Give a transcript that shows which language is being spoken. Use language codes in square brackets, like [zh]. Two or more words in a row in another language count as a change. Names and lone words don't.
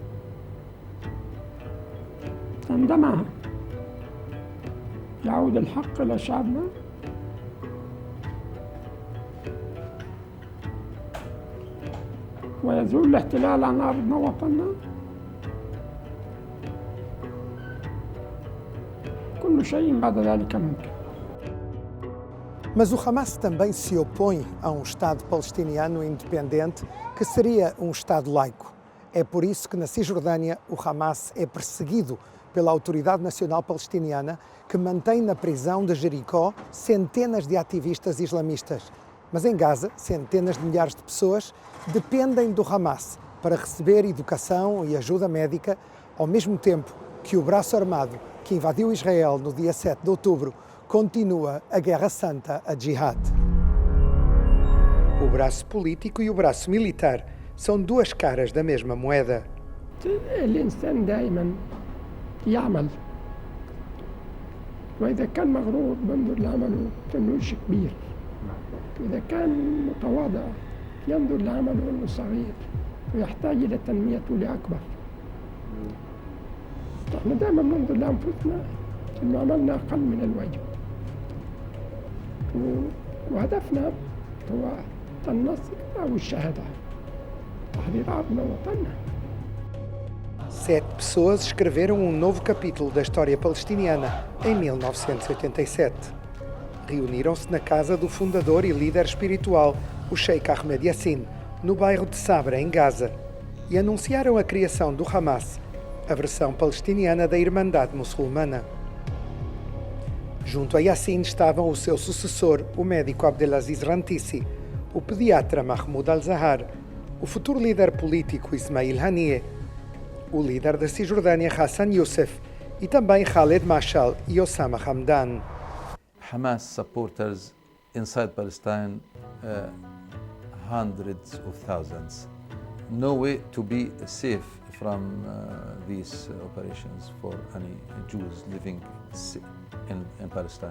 [ar] عندما يعود الحق إلى شعبنا ويزول الاحتلال عن أرضنا وطننا كل شيء بعد ذلك ممكن. [pt] Mas o Hamas também se opõe a um Estado palestiniano independente que seria um Estado laico. É por isso que na Cisjordânia o Hamas é perseguido pela Autoridade Nacional Palestiniana, que mantém na prisão de Jericó centenas de ativistas islamistas. Mas em Gaza, centenas de milhares de pessoas dependem do Hamas para receber educação e ajuda médica, ao mesmo tempo que o braço armado que invadiu Israel no dia 7 de outubro continua a Guerra Santa, a Jihad. O braço político e o braço militar são duas caras da mesma moeda. [ar] الإنسان دائما يعمل وإذا كان مغرور بينظر لعمله كأنه شيء كبير، وإذا كان متواضع ينظر لعمله أنه صغير ويحتاج إلى تنميته لأكبر. احنا دائما ننظر لأنفسنا أنه عملنا أقل من الواجب، وهدفنا هو النصر أو الشهادة، تحرير أرضنا وطننا. [pt] 7 pessoas escreveram um novo capítulo da história palestiniana em 1987. Reuniram-se na casa do fundador e líder espiritual, o Sheikh Ahmed Yassin, no bairro de Sabra, em Gaza, e anunciaram a criação do Hamas, a versão palestiniana da Irmandade Muçulmana. Junto a Yassin estavam o seu sucessor, o médico Abdelaziz Rantisi, o pediatra Mahmoud al-Zahar, o futuro líder político Ismail Haniyeh, o líder da Cisjordânia Hassan Youssef e também Khaled Mashal e Osama Hamdan. [en] Hamas supporters inside Palestine, hundreds of thousands. No way to be safe from these operations for any Jews living in Palestine.